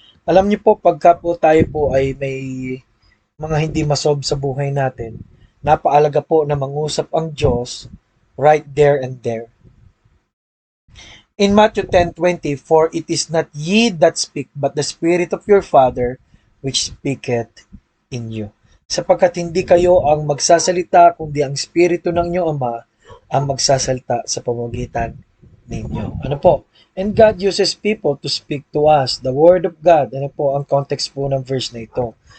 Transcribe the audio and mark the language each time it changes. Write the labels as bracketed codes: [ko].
[tl] Alam niyo po, pagka po tayo po ay may mga hindi masolve sa buhay natin, napakalaga po na mangusap ang Diyos [en] right there and there. In Matthew 10:20, for it is not ye that speak, but the Spirit of your Father which speaketh in you. [tl] Sapagkat hindi kayo ang magsasalita, kundi ang Espiritu ng inyong Ama ang magsasalita sa pamamagitan ninyo. Ano po? [en] And God uses people to speak to us. The Word of God. [tl] Ano po ang context po ng verse na ito?